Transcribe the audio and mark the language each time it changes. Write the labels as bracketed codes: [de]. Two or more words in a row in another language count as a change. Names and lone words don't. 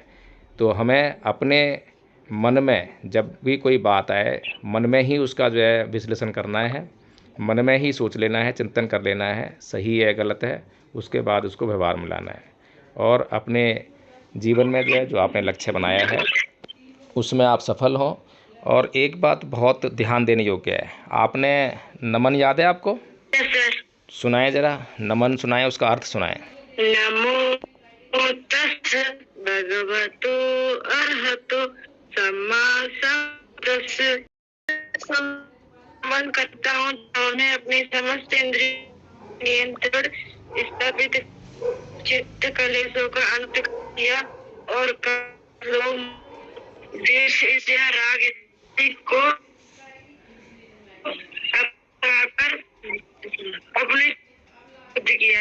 [hi] तो हमें अपने मन में जब भी कोई बात आए, मन में ही उसका जो है विश्लेषण करना है, मन में ही सोच लेना है, चिंतन कर लेना है, सही है गलत है, उसके बाद उसको व्यवहार में लाना है, और अपने जीवन में जो है जो आपने लक्ष्य बनाया है उसमें आप सफल हों। और एक बात बहुत ध्यान देने योग्य है, आपने नमन याद है आपको? सुनाए जरा, नमन सुनाए, उसका अर्थ सुनाए। [pi] नमो तस् भगवतो अर्हतो सम्मा संबुद्धिस्स। [hi] नमन करता हूँ जिन्होंने अपनी समस्त इंद्रिय नियंत्रण स्थापित, चित्त कलेशों का अंत किया और लोभ, द्वेष, ईर्ष्या, राग को अपने किया।